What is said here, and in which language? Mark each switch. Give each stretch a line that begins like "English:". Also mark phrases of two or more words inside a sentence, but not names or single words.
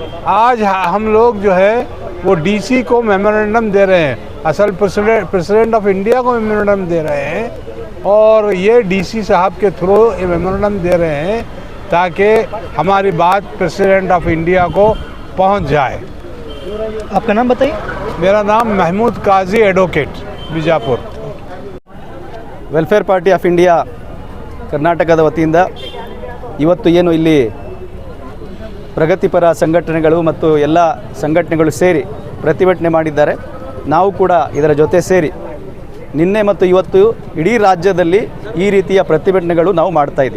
Hindi: आज हम लोग जो है वो DC को मेमोरेंडम दे रहे हैं, असल
English: President of India
Hindi: को मेमोरेंडम दे रहे हैं और ये DC साहब के थ्रू ये मेमोरेंडम दे रहे हैं ताकि हमारी बात
English: President of India
Hindi: को पहुंच जाए। आपका नाम बताइए। मेरा नाम महमूद काजी एडवोकेट, बीजापुर।
Kannada: ವೆಲ್ಫೇರ್ ಪಾರ್ಟಿ ಆಫ್ ಇಂಡಿಯಾ ಕರ್ನಾಟಕದ ವತಿಯಿಂದ ಇವತ್ತು ಏನು ಇಲ್ಲಿ ಪ್ರಗತಿಪರ ಸಂಘಟನೆಗಳು ಮತ್ತು ಎಲ್ಲ ಸಂಘಟನೆಗಳು ಸೇರಿ ಪ್ರತಿಭಟನೆ ಮಾಡಿದ್ದಾರೆ. ನಾವು ಕೂಡ ಇದರ ಜೊತೆ ಸೇರಿ ನಿನ್ನೆ ಮತ್ತು ಇವತ್ತು ಇಡೀ ರಾಜ್ಯದಲ್ಲಿ ಈ ರೀತಿಯ ಪ್ರತಿಭಟನೆಗಳು ನಾವು ಮಾಡ್ತಾ ಇದ್ದೀವಿ.